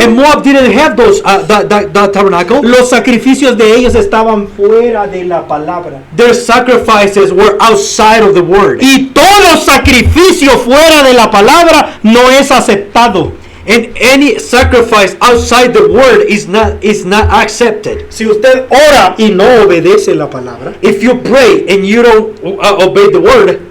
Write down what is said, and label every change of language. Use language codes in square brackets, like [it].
[en] And Moab didn't have those that tabernacle. [es] Los sacrificios de ellos estaban fuera de la palabra. [en] Their sacrifices were outside of the word. [es] Y todo sacrificio fuera de la palabra no es aceptado. [en] And any sacrifice outside the word is not accepted. [es] Si usted ora y no obedece la palabra, [en] If you pray and you don't obey the word,